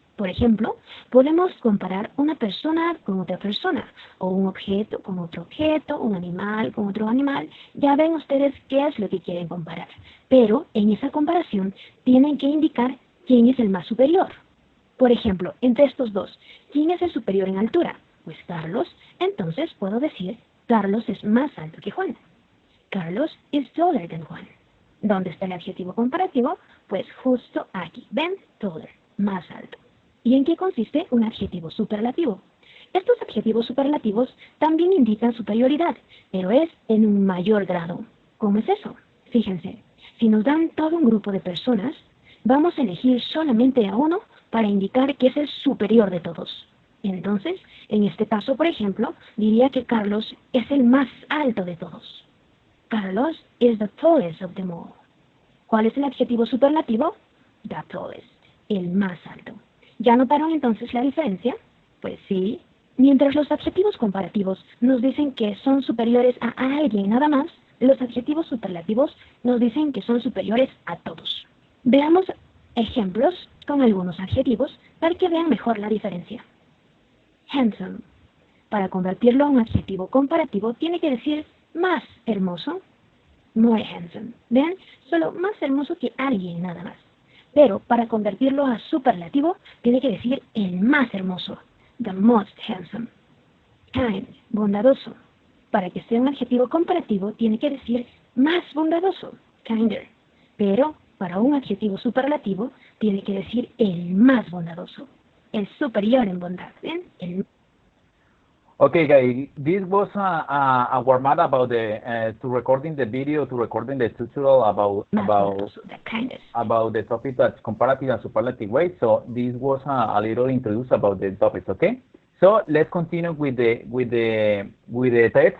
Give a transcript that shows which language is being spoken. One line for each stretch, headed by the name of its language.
Spanish: Por ejemplo, podemos comparar una persona con otra persona, o un objeto con otro objeto, un animal con otro animal. Ya ven ustedes qué es lo que quieren comparar. Pero en esa comparación tienen que indicar quién es el más superior. Por ejemplo, entre estos dos, ¿quién es el superior en altura? Pues Carlos. Entonces puedo decir, Carlos es más alto que Juan.
English: Carlos is taller than Juan.
Spanish: ¿Dónde está el adjetivo comparativo? Pues justo aquí. ¿Ven? Taller, más alto. ¿Y en qué consiste un adjetivo superlativo? Estos adjetivos superlativos también indican superioridad, pero es en un mayor grado. ¿Cómo es eso? Fíjense, si nos dan todo un grupo de personas, vamos a elegir solamente a uno para indicar que es el superior de todos. Entonces, en este caso, por ejemplo, diría que Carlos es el más alto de todos.
English: Carlos is the tallest of them all.
Spanish: ¿Cuál es el adjetivo superlativo?
English: The tallest,
Spanish: el más alto. ¿Ya notaron entonces la diferencia? Pues sí. Mientras los adjetivos comparativos nos dicen que son superiores a alguien nada más, los adjetivos superlativos nos dicen que son superiores a todos. Veamos ejemplos con algunos adjetivos para que vean mejor la diferencia. Handsome. Para convertirlo a un adjetivo comparativo tiene que decir más hermoso.
English: More handsome.
Spanish: ¿Ven? Solo más hermoso que alguien nada más. Pero para convertirlo a superlativo, tiene que decir el más hermoso,
English: the most handsome.
Spanish: Kind, bondadoso. Para que sea un adjetivo comparativo, tiene que decir más bondadoso, kinder. Pero para un adjetivo superlativo, tiene que decir el más bondadoso, el superior en bondad. ¿Ven?
English: Okay, guys, this was a warm up about the to recording the video, to recording the tutorial about the topic that's comparative and superlative way. So this was a little introduce about the topics. Okay, so let's continue with the test.